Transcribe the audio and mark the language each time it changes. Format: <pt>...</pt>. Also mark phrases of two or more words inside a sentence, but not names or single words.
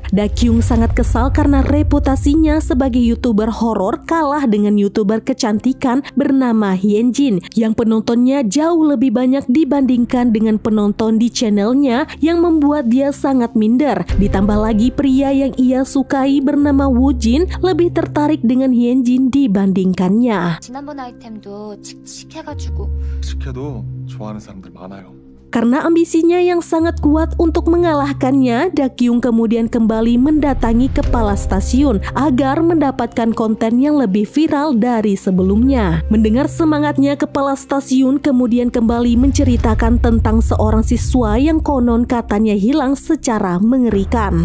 <id>Dakyung sangat kesal karena reputasinya sebagai YouTuber horor kalah dengan YouTuber kecantikan bernama Hyunjin yang penontonnya jauh lebih banyak dibandingkan dengan penonton di channelnya yang membuat dia sangat minder. Ditambah lagi pria yang ia sukai bernama Woojin lebih tertarik dengan Hyunjin dibandingkannya.</id> <ko>지난번 아이템도 칙칙해가지고. 칙해도 좋아하는 사람들 많아요.</ko> <id>Karena ambisinya yang sangat kuat untuk mengalahkannya, Dakyung kemudian kembali mendatangi kepala stasiun agar mendapatkan konten yang lebih viral dari sebelumnya. Mendengar semangatnya, kepala stasiun kemudian kembali menceritakan tentang seorang siswa yang konon katanya hilang secara mengerikan.</id>